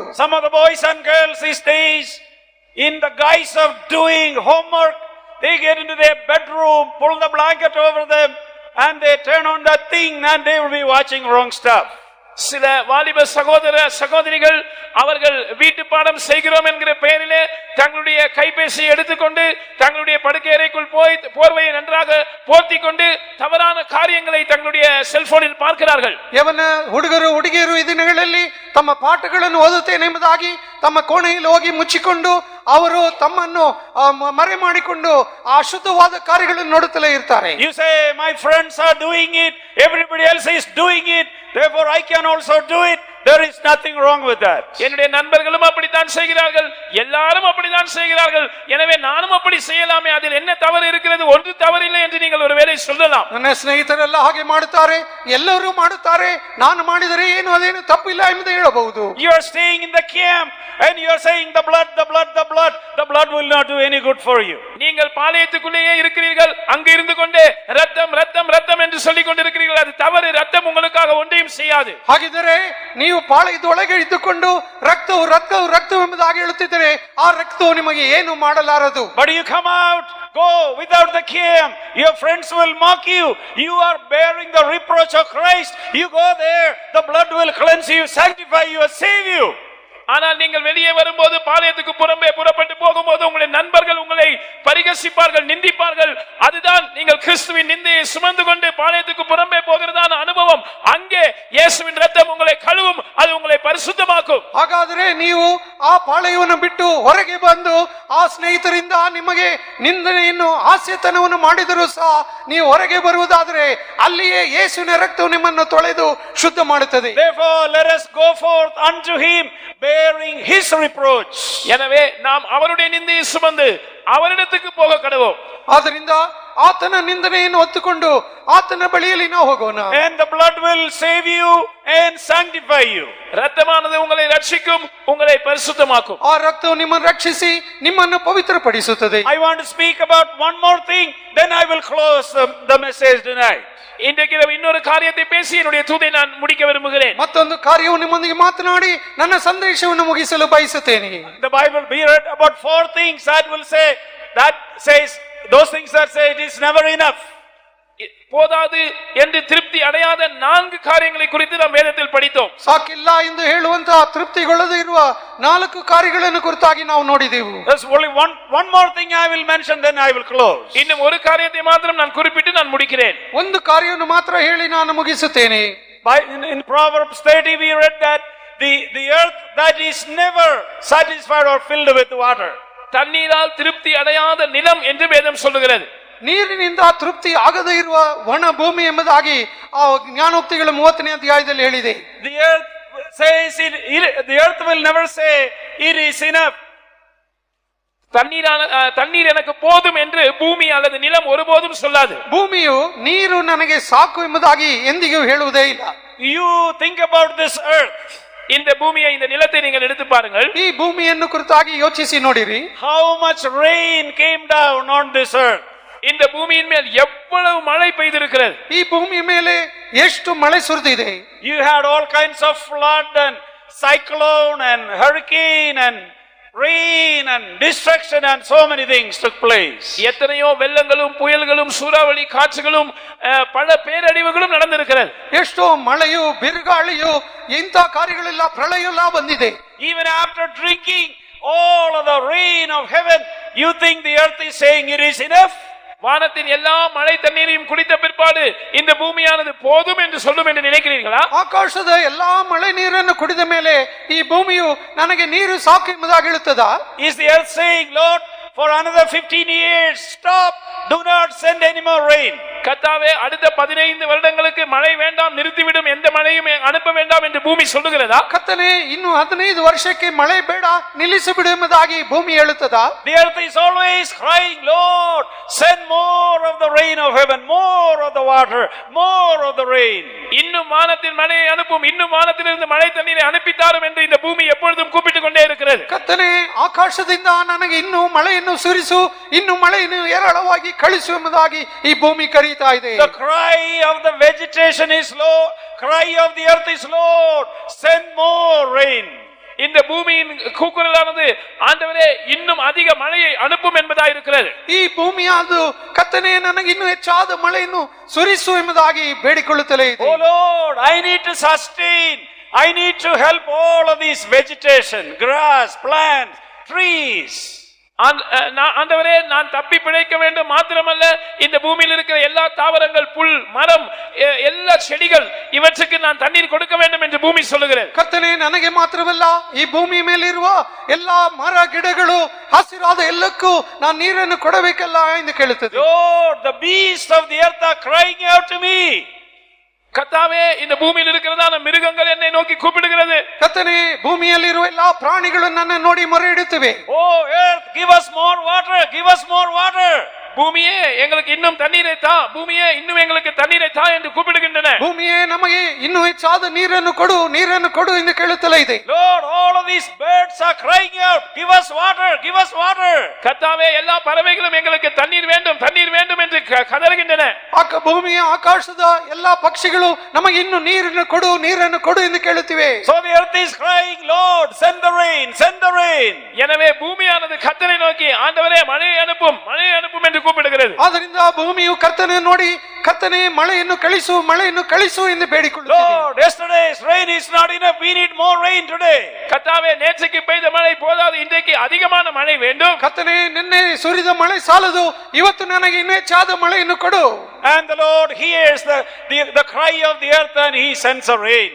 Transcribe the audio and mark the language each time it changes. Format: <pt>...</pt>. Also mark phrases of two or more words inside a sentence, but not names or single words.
<en>Some of the boys and girls these days, in the guise of doing homework, they get into their bedroom, pull the blanket over them, and they turn on that thing and they will be watching wrong stuff.</en> <ta>சில வாலிப சகோதர சகோதரிகள் அவர்கள் வீட்டு பாடம் செய்கிறோம் என்கிற பெயரிலே தங்களுடைய கைபேசியை எடுத்துக்கொண்டு தங்களுடைய படுக்கை அறைக்குள் போய் போர்வையை நன்றாக போர்த்தி கொண்டு தவறான காரியங்களை தங்களுடைய செல்போனில் பார்க்கிறார்கள்.</ta> <kn>ಯವನ ಹುಡುಗರು ಹುಡುಗಿಯರು ಈ ದಿನಗಳಲ್ಲಿ ತಮ್ಮ ಪಾಠಗಳನ್ನು ಓದುತ್ತೇನೆ ಎಂಬುದಾಗಿ ತಮ್ಮ ಕೋಣೆಯಲ್ಲಿ ಹೋಗಿ ಮುಚ್ಚಿಕೊಂಡು ಅವರು ತಮ್ಮನ್ನು ಮರೆ ಮಾಡಿಕೊಂಡು ಆ ಅಶುದ್ಧವಾದ ಕಾರ್ಯಗಳನ್ನು ನೋಡುತ್ತಲೇ ಇರ್ತಾರೆ.</kn> <en>You say, my friends are doing it, everybody else is doing it, therefore I can also do it. There is nothing wrong with that.</en> <ta>என்னுடைய நண்பர்களும் அப்படித்தான் செய்கிறார்கள், எல்லாரும் அப்படித்தான் செய்கிறார்கள், எனவே நானும் அப்படி செய்யலாமே, அதில் என்ன தவறு இருக்கிறது? ஒன்று தவறில்லை என்று நீங்கள் ஒருவேளை சொல்லலாம்.</ta> <kn>ನನ್ನ ಸ್ನೇಹಿತರೆಲ್ಲ ಹಾಗೆ ಮಾಡುತ್ತಾರೆ, ಎಲ್ಲರೂ ಮಾಡುತ್ತಾರೆ, ನಾನು ಮಾಡಿದರೆ ಏನು ಅದೇನು ತಪ್ಪಿಲ್ಲ ಎಂದು ಹೇಳಬಹುದು.</kn> <en>You are staying in the camp and you are saying the blood will not do any good for you.</en> <ta>நீங்கள் பாளையத்துக்குள்ளேயே இருக்கிறீர்கள், அங்கு இருந்து கொண்டே ரத்தம் ரத்தம் ரத்தம் என்று சொல்லிக் கொண்டிருக்கிறீர்கள், அது தவறு. ரத்தம் உங்களுக்காக ஒன்றையும் செய்யாது.</ta> <kn>ಹಾಗಿದ್ದರೆ ನೀವು ಪಾಳೆಯದೊಳಗೆ ಇದ್ದುಕೊಂಡು ರಕ್ತವು ರಕ್ತವು ರಕ್ತವು ಎಂಬುದಾಗಿ ಹೇಳುತ್ತಿದ್ದರೆ ಆ ರಕ್ತವು ನಿಮಗೆ ಏನು ಮಾಡಲಾರದು.</kn> <en>But you come out, go without the camp, your friends will mock you, you are bearing the reproach of Christ, you go there, the blood will cleanse you, sanctify you, save you.</en> <ta>ஆனால் நீங்கள் வெளியே வரும்போது பாளையத்துக்கு புறம்பே புறப்பட்டு போகும்போது உங்களுடைய நண்பர்கள் உங்களை பரிகசிப்பார்கள், நிந்திப்பார்கள். அதுதான் நீங்கள் கிறிஸ்துவின் நிந்தையை சுமந்து கொண்டு பாளையத்துக்கு புறம்பே போகிறதான அனுபவம். அங்கே இயேசுவின் ரத்தம் உங்களை கழுவும், அது உங்களை பரிசுத்தமாக்கும்.</ta> <kn>ಹಾಗಾದರೆ ನೀವು ಆ ಪಾಳೆಯವನ್ನು ಬಿಟ್ಟು ಹೊರಗೆ ಬಂದು ಆ ಸ್ನೇಹಿತರಿಂದ ನಿಮಗೆ ನಿಂದನೆಯನ್ನು ಹಾಸ್ಯತನವನ್ನು ಮಾಡಿದರೂ ಸಹ ನೀವು ಹೊರಗೆ ಬರುವುದಾದರೆ ಅಲ್ಲಿಯೇ ಯೇಸುವಿನ ರಕ್ತವು ನಿಮ್ಮನ್ನು ತೊಳೆದು ಶುದ್ಧ ಮಾಡುತ್ತದೆ.</kn> <en>Therefore let us go forth unto him bearing his reproach.</en> <ta>எனவே நாம் அவருடைய நிந்தையை சுமந்து அவரிடத்துக்கு போக கடவோம்.</ta> <kn>ಆದ್ದರಿಂದ ಆತನ ನಿಂದನೆಯನ್ನು ಹೊತ್ತುಕೊಂಡು ಆತನ ಬಳಿಯಲ್ಲಿ ನಾವು ಹೋಗೋಣ.</kn> <en>And the blood will save you and sanctify you.</en> <ta>ரத்தமானது உங்களை ரட்சிக்கும், உங்களை பரிசுத்தமாக்கும்.</ta> <kn>ಆ ರಕ್ತವು ನಿಮ್ಮನ್ನು ರಕ್ಷಿಸಿ ನಿಮ್ಮನ್ನು ಪವಿತ್ರಪಡಿಸುತ್ತದೆ.</kn> <en>I want to speak about one more thing, then I will close the message tonight.</en> <ta>இன்றைக்கு இன்னொரு காரியத்தை பேசி என்னுடைய தூதை நான் முடிக்க விரும்புகிறேன்.</ta> <kn>ಮತ್ತೊಂದು ಕಾರ್ಯವು ನಿಮ್ಮೊಂದಿಗೆ ಮಾತನಾಡಿ ನನ್ನ ಸಂದೇಶವನ್ನು ಮುಗಿಸಲು ಬಯಸುತ್ತೇನೆ.</kn> <en>The Bible, we read about 4 things that will say, that says, those things that say it is never enough.</en> <ta>போதாது என்று திருப்தி அடையாத 4 காரியங்களை குறித்து நாம் வேதத்தில் படித்தோம்.</ta> <kn>ಸಾಕಿಲ್ಲ ಎಂದು ಹೇಳುವಂತಹ ತೃಪ್ತಿಗೊಳ್ಳದೆ ಇರುವ 4 ಕಾರ್ಯಗಳನ್ನು ಕುರಿತಾಗಿ ನಾವು ನೋಡಿದೆವು.</kn> <en>There's only one more thing I will mention, then I will close.</en> <ta>இன்னும் ஒரு காரியத்தை மாத்திரம் நான் குறிப்பிட்டு நான் முடிக்கிறேன்.</ta> <kn>ಒಂದು ಕಾರ್ಯವನ್ನು ಮಾತ್ರ ಹೇಳಿ ನಾನು ಮುಗಿಸುತ್ತೇನೆ.</kn> <en>In Proverbs 30 we read that the earth that is never satisfied or filled with water.</en> <ta>தண்ணீரால் திருப்தி அடையாத நிலம் என்று வேதம் சொல்லுகிறது.</ta> <kn>ನೀರಿನಿಂದ ತೃಪ್ತಿ ಆಗದೇ ಇರುವ ಒಣ ಭೂಮಿ ಎಂಬುದಾಗಿ ಆ ಜ್ಞಾನೋಕ್ತಿಗಳ 30ನೇ ಅಧ್ಯಾಯದಲ್ಲಿ ಹೇಳಿದೆ.</kn> <en>The earth says the earth will never say it is enough.</en> <ta>தண்ணீர் எனக்கு போதும் என்று பூமி அல்லது நிலம் ஒருபோதும் சொல்லாது.</ta> <kn>ಭೂಮಿಯು ನೀರು ನನಗೆ ಸಾಕು ಎಂಬುದಾಗಿ ಎಂದಿಗೂ ಹೇಳುವುದೇ ಇಲ್ಲ.</kn> <en>You think about this earth.</en> <ta>இந்த பூமியை, இந்த நிலத்தை நீங்கள் எடுத்து பாருங்கள்.</ta> <kn>ಈ ಭೂಮಿಯನ್ನು ಕುರಿತಾಗಿ ಯೋಚಿಸಿ ನೋಡಿರಿ.</kn> <en>How much rain came down on this earth?</en> <ta>இந்த பூமியின் மேல் எவ்வளவு மழை பெய்திருக்கிறது.</ta> <kn>ಈ ಭೂಮಿ ಮೇಲೆ ಎಷ್ಟು ಮಳೆ ಸುರಿದಿದೆ.</kn> <en>You had all kinds of flood and cyclone and hurricane and rain and destruction and so many things took place.</en> <ta>எத்தனையோ வெள்ளங்களும் புயல்களும் சூறாவளி காற்றுகளும் பல பேரழிவுகளும் நடந்திருக்கிறது.</ta> <kn>ಎಷ್ಟೋ ಮಳೆಯು ಬಿರುಗಾಳಿಯು ಇಂಥ ಕಾರ್ಯಗಳೆಲ್ಲ ಪ್ರಳಯ ಎಲ್ಲ ಬಂದಿದೆ.</kn> <en>Even after drinking all of the rain of heaven, you think the earth is saying it is enough?</en> <ta>வானத்தின் எல்லா மழை தண்ணீரையும் குடித்த பிற்பாடு இந்த பூமியானது போதும் என்று சொல்லும் என்று நினைக்கிறீர்களா?</ta> <kn>ಆಕಾಶದ ಎಲ್ಲಾ ಮಳೆ ನೀರನ್ನು ಕುಡಿದ ಮೇಲೆ ಈ ಭೂಮಿಯು ನನಗೆ ನೀರು ಸಾಕು ಎಂಬುದಾಗಿ ಹೇಳುತ್ತದಾ?</kn> <en>Is the earth saying, Lord, for another 15 years, stop, do not send any more rain?</en> <ta>கர்த்தாவே அடுத்த 15 வருடங்களுக்கு மழை வேண்டாம், நிறுத்திவிடும், எந்த மழையும் அனுப்ப வேண்டாம் என்று பூமி சொல்லுகிறதா?</ta> <kn>ಕರ್ತನೇ ಇನ್ನು 15 ವರ್ಷಕ್ಕೆ ಮಳೆ ಬೇಡ, ನಿಲ್ಲಿಸಿಬಿಡು ಎಂಬುದಾಗಿ ಭೂಮಿ ಹೇಳುತ್ತದಾ?</kn> <en>The earth is always crying, Lord, send more of the rain of heaven, more of the water, more of the rain.</en> <ta>இன்னும் வானத்தின் மழையை அனுப்பும், இன்னும் வானத்திலிருந்து மழை தண்ணீரை அனுப்பித்தாரும் என்று இந்த பூமி எப்பொழுதும் கூப்பிட்டுக் கொண்டே இருக்கிறது.</ta> <kn>ಕರ್ತನೇ ಆಕಾಶದಿಂದ ನನಗೆ ಇನ್ನೂ ಮಳೆಯನ್ನು ಸುರಿಸು, ಇನ್ನೂ ಮಳೆಯನ್ನು ಹೇರಳವಾಗಿ ಕಳಿಸು ಎಂಬುದಾಗಿ ಈ ಭೂಮಿ ಕರೀತಾ ಇದೆ.</kn> <en>The cry of the vegetation is low, cry of the earth is Lord, send more rain.</en> <ta>இந்த பூமியின் கூக்குரலானது ஆண்டவரே இன்னும் அதிக மழையை அனுப்பும் என்பதாக இருக்கிறது.</ta> <kn>ಈ ಭೂಮಿಯಾದು ಕರ್ತನೇ ನನಗೆ ಇನ್ನೂ ಹೆಚ್ಚಾದ ಮಳೆಯನ್ನು ಸುರಿಸು ಎಂಬುದಾಗಿ ಬೇಡಿಕೊಳ್ಳುತ್ತಲೇ ಇದೆ.</kn> <en>Oh Lord, I need to sustain, I need to help all of these vegetation, grass, plants, trees.</en> <ta>ஆண்டவரே நான் தப்பி பிழைக்க வேண்டும், மாத்திரமல்ல இந்த பூமியில் இருக்கிற எல்லா தாவரங்கள், புல், மரம், எல்லா செடிகள் இவற்றுக்கு நான் தண்ணீர் கொடுக்க வேண்டும் என்று பூமி சொல்லுகிறது.</ta> <kn>ಕರ್ತನೇ ನನಗೆ ಮಾತ್ರವಲ್ಲ ಈ ಭೂಮಿ ಮೇಲಿರುವ ಎಲ್ಲಾ ಮರ ಗಿಡಗಳು ಹಸಿರಾದ ಎಲ್ಲಕ್ಕೂ ನಾನು ನೀರನ್ನು ಕೊಡಬೇಕಲ್ಲ ಎಂದು ಕೇಳುತ್ತದೆ.</kn> <en>Lord, the beasts of the earth are crying out to me.</en> <ta>கர்த்தாவே இந்த பூமியில் இருக்கிறதான மிருகங்கள் என்னை நோக்கி கூப்பிடுகிறது.</ta> <kn>ಕರ್ತನೇ ಭೂಮಿಯಲ್ಲಿರುವ ಎಲ್ಲಾ ಪ್ರಾಣಿಗಳು ನನ್ನ ನೋಡಿ ಮೊರೆ ಇಡುತ್ತವೆ.</kn> <en>Oh earth, give us more water, give us more water.</en> <ta>பூமியே எங்களுக்கு இன்னும் தண்ணீரை தா, பூமியே இன்னும் எங்களுக்கு தண்ணீரை தா என்று கூப்பிடுகின்றன.</ta> <kn>ಭೂಮಿಯೇ ನಮಗೆ ಇನ್ನೂ ಹೆಚ್ಚಾದ ನೀರನ್ನು ಕೊಡು, ನೀರನ್ನು ಕೊಡು ಎಂದು ಕೇಳುತ್ತಲೇ ಇದೆ.</kn> <en>Lord, all of these birds are crying out, give us water, give us water.</en> <ta>கர்த்தாவே எல்லா பறவைகளும் எங்களுக்கு தண்ணீர் வேண்டும், தண்ணீர் வேண்டும் என்று கதறுகின்றன.</ta> <kn>ಭೂಮಿಯ ಆಕಾಶದ ಎಲ್ಲಾ ಪಕ್ಷಿಗಳು ನಮಗೆ ಇನ್ನು ನೀರನ್ನು ಕೊಡು, ನೀರನ್ನು ಕೊಡು ಎಂದು ಕೇಳುತ್ತಿವೆ.</kn> <en>So the earth is crying, Lord, send the rain, send the rain.</en> <ta>எனவே பூமியானது கர்த்தரை நோக்கி ஆண்டவரே மழையை அனுப்பும், மழையை அனுப்பும் என்று கூப்பிடுகிறது.</ta> <kn>ಆದ್ದರಿಂದ ಭೂಮಿಯು ಕರ್ತನನ್ನು ನೋಡಿ ಕರ್ತನೇ ಮಳೆಯನ್ನು ಕಳಿಸು, ಮಳೆಯನ್ನು ಕಳಿಸು ಎಂದು ಬೇಡಿಕೊಳ್ಳುತ್ತದೆ.</kn> <en>Lord, yesterday's rain is not enough, we need more rain today.</en> <ta>கர்த்தாவே நேற்றுக்கு பெய்த மழை போதாது, இன்றைக்கு அதிகமான மழை வேண்டும்.</ta> <kn>ಕರ್ತನೇ ನಿನ್ನೆ ಸುರಿದ ಮಳೆ ಸಾಲದು, ಇವತ್ತು ನನಗೆ ಇನ್ನೂ ಹೆಚ್ಚಾದ ಮಳೆಯನ್ನು ಕೊಡು.</kn> <en>And the Lord hears the cry of the earth and he sends a rain.</en>